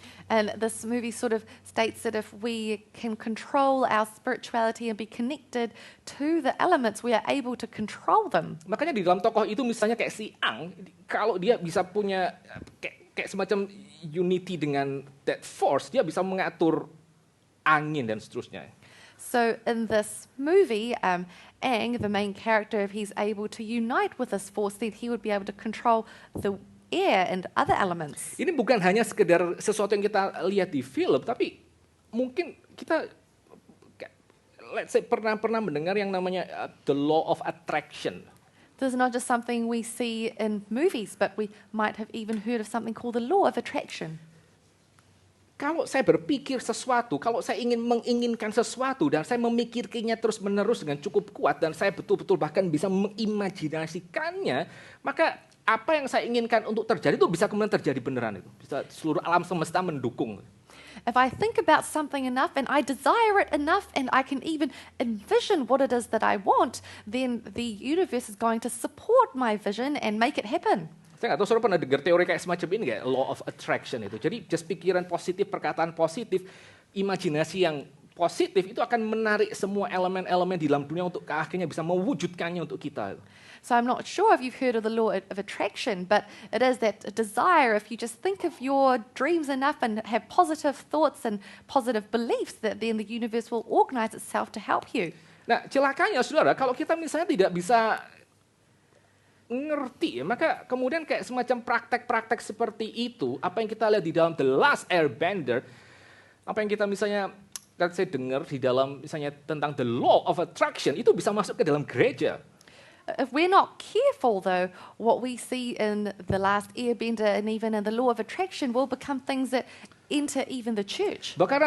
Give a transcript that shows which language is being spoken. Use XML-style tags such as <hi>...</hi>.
<en>And this movie sort of states that if we can control our spirituality and be connected to the elements, we are able to control them.</en> <id>Makanya di dalam tokoh itu misalnya kayak si Ang, kalau dia bisa punya kayak semacam unity dengan</id> <en>that force,</en> <id>dia bisa mengatur angin dan seterusnya.</id> <en>So in this movie, Ang, the main character, if he's able to unite with this force, then he would be able to control the air and other elements.</en> <id>Ini bukan hanya sekedar sesuatu yang kita lihat di film, tapi mungkin kita</id> <en>let's say</en> <id>pernah mendengar yang namanya the law of attraction.</id> <en>This is not just something we see in movies, but we might have even heard of something called the law of attraction.</en> <id>Kalau saya berpikir sesuatu, kalau saya menginginkan sesuatu dan saya memikirkannya terus-menerus dengan cukup kuat dan saya betul-betul bahkan bisa mengimajinasikannya, maka apa yang saya inginkan untuk terjadi itu bisa kemudian terjadi beneran itu. Bisa seluruh alam semesta mendukung.</id> <en>If I think about something enough and I desire it enough and I can even envision what it is that I want, then the universe is going to support my vision and make it happen.</en> <id>Saya nggak tahu saudara pernah dengar teori kayak semacam ini kayak law of attraction itu. Jadi just pikiran positif, perkataan positif, imajinasi yang positif itu akan menarik semua elemen-elemen di dalam dunia untuk akhirnya bisa mewujudkannya untuk kita.</id> <en>So I'm not sure if you've heard of the law of attraction, but it is that desire, if you just think of your dreams enough and have positive thoughts and positive beliefs, that then the universe will organize itself to help you.</en> <id>Nah, celakanya saudara, kalau kita misalnya tidak bisa ngerti, maka kemudian kayak semacam praktek-praktek seperti itu, apa yang kita lihat di dalam The Last Airbender, apa yang kita misalnya saya dengar di dalam misalnya tentang the law of attraction, itu bisa masuk ke dalam gereja.</id> <en>If we're not careful, though, what we see in The Last Airbender and even in the law of attraction will become things that enter even the church.</en>